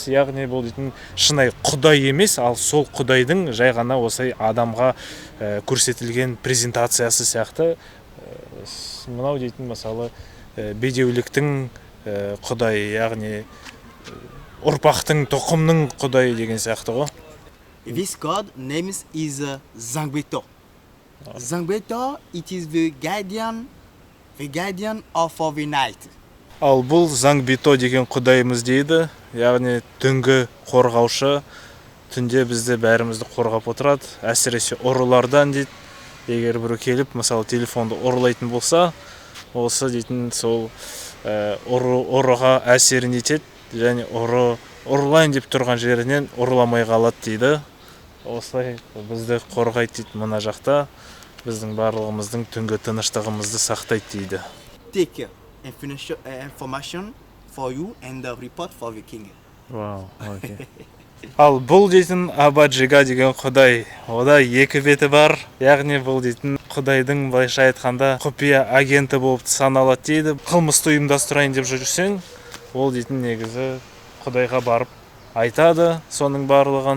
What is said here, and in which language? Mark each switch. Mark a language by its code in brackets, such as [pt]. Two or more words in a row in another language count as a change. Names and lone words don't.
[kk] Яғни бұл дейтін шынайы құдай емес, ал сол құдайдың жай ғана осылай адамға көрсетілген презентациясы сияқты. Мынау дейтін мысалы бедеуліктің құдайы, яғни ұрпақтың, тұқымның құдайы деген сияқты ғой. [en] This god name is Zangbeto. Zangbeto, it is the guardian of the night. [kk] Ал бұл Зангбето деген құдайымыз дейді, яғни түнгі қорғаушы, түнде бізді бәрімізді қорғап отырады, әсіресе ұрылардан дейді. Егер біреу келіп, мысалы телефонды ұрлайтын болса, осы дейтін сол ұрыға әсерін етеді, және ұрлайын деп тұрған жерінен ұрламай қалады дейді. Осылай бізді қорғайды дейді мына жақта, біздің барлығымыздың түнгі тыныштығымызды сақтайды дейді. [en] Take information for you and report for the king. [kk] Ал бұл дейтін Абаджига деген құдай, ода екі беті бар, яғни бұл дейтін құдайдың былайша айтқанда құпия агенті болып саналады дейді. Қылмысты ұйымдастырайын деп жүрсең, ол дейтін негізі құдайға барып айтады соның барлығын.